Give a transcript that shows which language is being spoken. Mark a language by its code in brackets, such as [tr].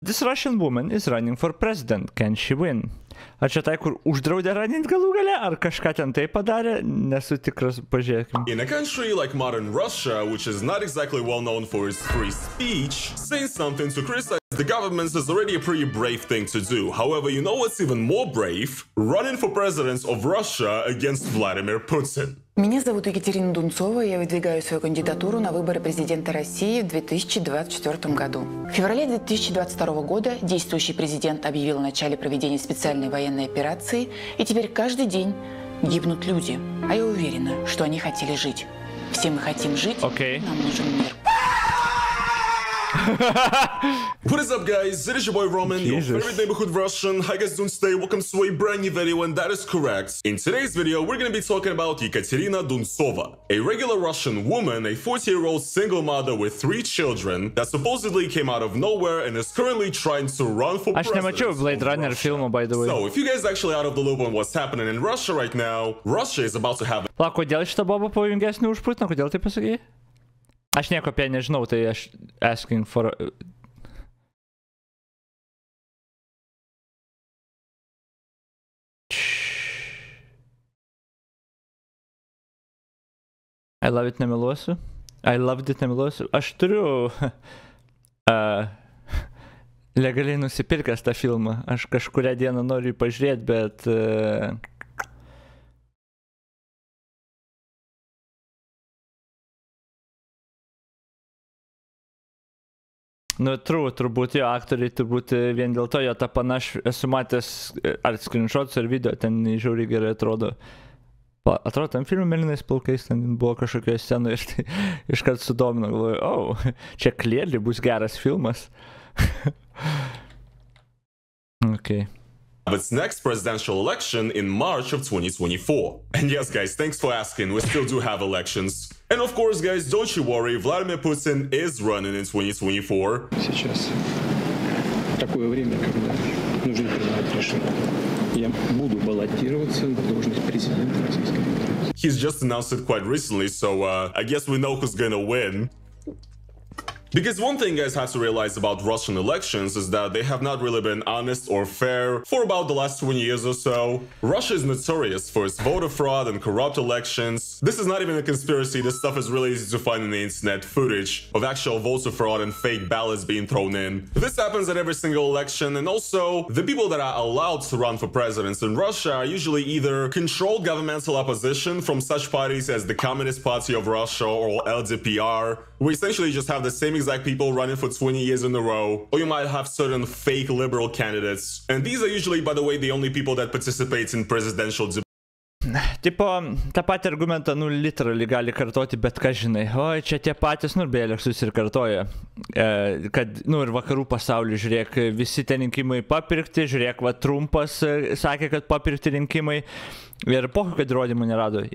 [en] This Russian woman is running for president. Can she win? [lt] Ar čia tai, kur uždraudė ranint galų gale, ar kažką ten tai padarė? Nesu tikras, pažiūrėkim. [en] In a country like modern Russia, which is not exactly well known for its free speech, saying something to criticize the governments is already a pretty brave thing to do. However, you know what's even more brave? Running for president of Russia against Vladimir Putin. [ru] Меня зовут Екатерина Дунцова, я выдвигаю свою кандидатуру на выборы президента России в 2024 году. В феврале 2022 года действующий президент объявил о начале проведения специальной военной операции, и теперь каждый день гибнут люди. А я уверена, что они хотели жить. Все мы хотим жить, нам нужен мир. [en] What is up, guys? It is your boy Roman, your favorite neighborhood Russian. How you guys doing today? Welcome to a brand new video, and that is correct. In today's video, we're going to be talking about Ekaterina Duntsova, a regular Russian woman, a 40-year-old single mother with 3 children that supposedly came out of nowhere and is currently trying to run for president. [lt] Aš nemačiau Blade Runner filmo, [en] by the way. So, if you guys actually out of the loop on what's happening in Russia right now, Russia is about to have... [lt] La, kodėl šitą bobą pavojingesnį už Putiną? Kodėl tai pasakėjai? Aš nieko apie nežinau, tai aš [en] asking for... I love it, [lt] nemeluosiu. [en] I loved it, [lt] nemeluosiu. Aš turiu legaliai nusipirkęs tą filmą. Aš kažkurią dieną noriu jį pažiūrėti, bet... Nu, turbūt jo aktoriai, turbūt vien dėl to jo tą panašų esu matęs ar screenshots ar video, ten žiauriai gerai atrodo. Atrodo, tam filmų mėlynais plaukais, ten buvo kažkokioje scenoje ir tai iškart sudomino, galvoju, čia clearly bus geras filmas. [en] Okay. Its next presidential election in March of 2024. And yes, guys, thanks for asking, we still do have elections. And of course, guys, don't you worry, Vladimir Putin is running in 2024. [ru] Сейчас такое время, когда нужно принимать решение. Я буду баллотироваться на должность президента Российской Федерации. [en] He's just announced it quite recently, so I guess we know who's gonna win. Because one thing guys have to realize about Russian elections is that they have not really been honest or fair for about the last 20 years or so. Russia is notorious for its voter fraud and corrupt elections. This is not even a conspiracy, this stuff is really easy to find in the internet, footage of actual voter fraud and fake ballots being thrown in. This happens at every single election, and also the people that are allowed to run for presidents in Russia are usually either controlled governmental opposition from such parties as the Communist Party of Russia or LDPR. We essentially just have the same exact people running for 20 years in a row, or you might have certain fake liberal candidates. And these are usually, by the way, the only people that participate in presidential debates. [lt] Tipo, tą patį argumentą, nu, literally gali kartoti, bet ką žinai. Oi, čia tie patys, nu, beje, Leksus ir kartoja, kad, nu, ir vakarų pasauliu, žiūrėk, visi tie rinkimai papirkti, žiūrėk, va, Trumpas sakė, kad papirkti rinkimai, ir pokių, kad įrodymų nerado.